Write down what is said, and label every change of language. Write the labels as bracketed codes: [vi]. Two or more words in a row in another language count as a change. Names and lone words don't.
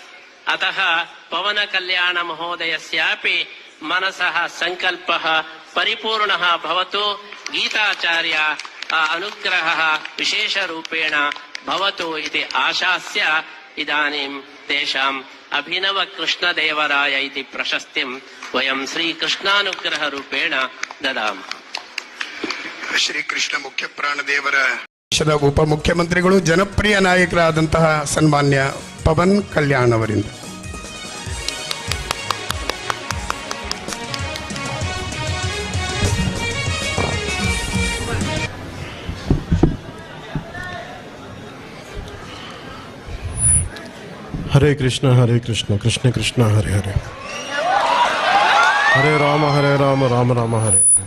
[sa] अतः पवनकल्याण महोदयस्यापि मनसः संकल्पः परिपूर्णः भवतु, गीताचार्य अनुग्रहः विशेषरूपेण भवतु इति आशास्य इदानीं तेषाम् अभिनव कृष्णदेवराय इति प्रशस्तिं वयं श्रीकृष्णानुग्रहरूपेण ददामः। [kn] ಶ್ರೀಕೃಷ್ಣ ಮುಖ್ಯ ಪ್ರಾಣದೇವರ ದೇಶದ ಉಪಮುಖ್ಯಮಂತ್ರಿಗಳು ಜನಪ್ರಿಯ ನಾಯಕರಾದಂತಹ ಸನ್ಮಾನ್ಯ ಪವನ್ ಕಲ್ಯಾಣ್ ಅವರಿಂದ [sa] ಹರೇ ಕೃಷ್ಣ ಕೃಷ್ಣ ಕೃಷ್ಣ ಹರೇ ಹರೇ, ಹರೇ ರಾಮ ರಾಮ ರಾಮ ಹರೇ.